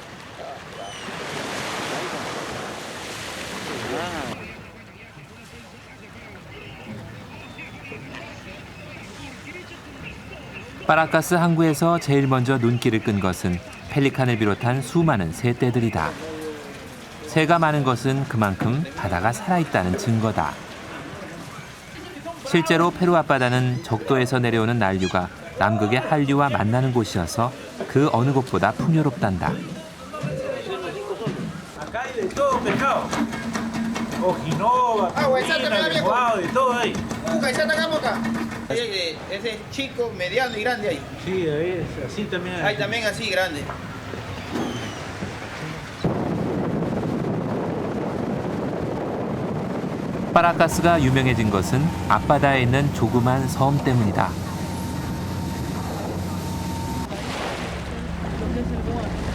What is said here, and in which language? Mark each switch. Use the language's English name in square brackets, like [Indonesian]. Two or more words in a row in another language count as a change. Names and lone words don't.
[Korean] 파라카스 항구에서 제일 먼저 눈길을 끈 것은 펠리칸을 비롯한 수많은 새떼들이다. 새가 많은 것은 그만큼 바다가 살아있다는 증거다. 실제로 페루 앞바다는 적도에서 내려오는 난류가 남극의 한류와 만나는 곳이어서 그 어느 곳보다 풍요롭단다. [Spanish] Ese es chico, mediano y grande ahí. Sí, ahí es así también. Ahí también así grande. [Korean] 파라카스가 유명해진 것은 앞바다에 있는 조그만 섬 때문이다.